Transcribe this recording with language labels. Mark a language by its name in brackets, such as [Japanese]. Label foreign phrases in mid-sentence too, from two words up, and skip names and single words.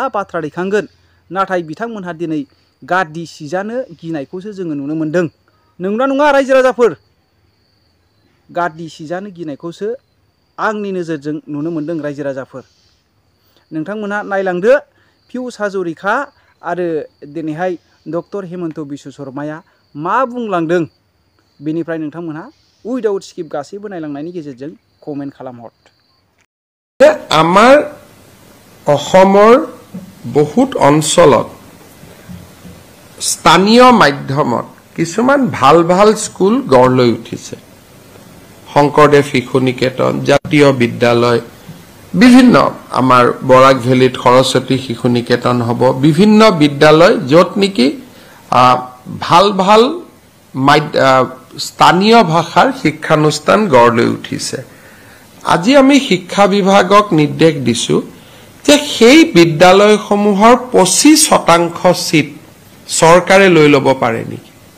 [Bodo] बाथ्रा दैखांगोन नाथाय बिथांमोनहा दिनै गाद्दि सिजानो गिनायखौसो जोङो नुनो मोन्दों नंगौना नङा रायजो राजाफोर गाद्दि सिजानो गिनायखौसो आंनि नोजोरजों नुनो मोन्दों रायजो राजाफोर नोंथांमोनहा नायलांदो पियुष हाजरिका आरो दिनैहाय डक्टर हेमन्त बिश्व शर्माया मा बुंलांदों बेनिफ्राय नोंथांमोनहा [English] without skip [Bodo] गासैबो नायलांनायनि गेजेरजों कमेन्ट खालामहर [Assamese] आमार অসমৰ বহুত অঞ্চলত স্থানীয় মাধ্যমত কিছুমান ভাল ভাল স্কুল গঢ় লৈ উঠিছে শংকৰদেৱ শিশু নিকেতন জাতীয় বিদ্যালয় বিভিন্ন আমাৰ বৰাক ভেলীত সৰস্বতী শিশু নিকেতন হ'ব বিভিন্ন বিদ্যালয় যত নেকি ভাল ভাল স্থানীয় ভাষাৰ শিক্ষানুষ্ঠান গঢ় লৈ উঠিছে আজি আমি শিক্ষা বিভাগক নিৰ্দেশ দিছো যে সেই বিদ্যালয়সমূহৰ 25% সিট সৰকাৰে লৈ ল'ব পাৰে নেকি